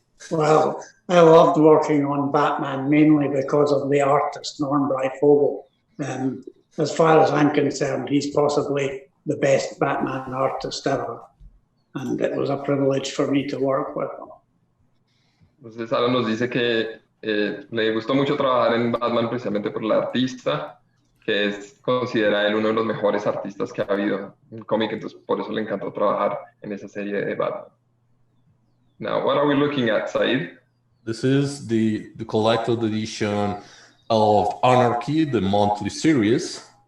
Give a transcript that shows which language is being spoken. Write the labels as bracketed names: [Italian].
[English] Well, I loved working on Batman mainly because of the artist, Norm Breyfogle. As far as I'm concerned, he's possibly the best Batman artist ever. And it was a privilege for me to work with him. [Spanish] Entonces, Alan nos dice que le gustó mucho trabajar en Batman precisamente por el artista, que es considera él uno de los mejores artistas que ha habido en cómic, entonces por eso le encantó trabajar en esa serie de Batman. [English] Now, what are we looking at, Said? This is the collected edition of Anarchy, the monthly series.